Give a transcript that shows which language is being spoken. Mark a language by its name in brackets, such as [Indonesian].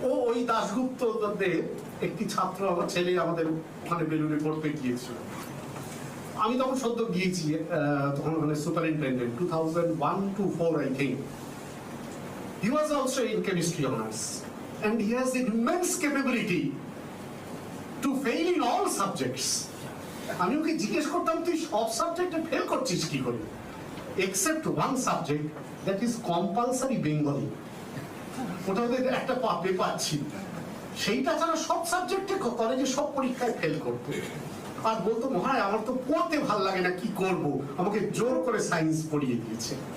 [Bangla] ওই দাশগুপ্তদের একটি ছাত্র, আমার ছেলে আমাদের ওখানে বেলুড়ে পড়তে গিয়েছিল। আমি তখন সদ্য গিয়েছি, তখন ওখানে superintendent 2001 to 4 I think. [English] He was also in chemistry honors and he has immense capability to fail in all subjects. [Bangla] আমি ওকে জিজ্ঞেস করতাম তুই সব সাবজেক্টে ফেল করছিস কি করে, [English] except one subject that is compulsory Bengali. [Bangla] ওটা ওদের একটা পেপার ছিল, সেইটা ছাড়া সব সাবজেক্টে কলেজে সব পরীক্ষায় ফেল করতো। আর বলতো মহারাজ আমার তো পড়তে ভাল লাগে না, কি করব, আমাকে জোর করে সায়েন্স পড়িয়ে দিয়েছে।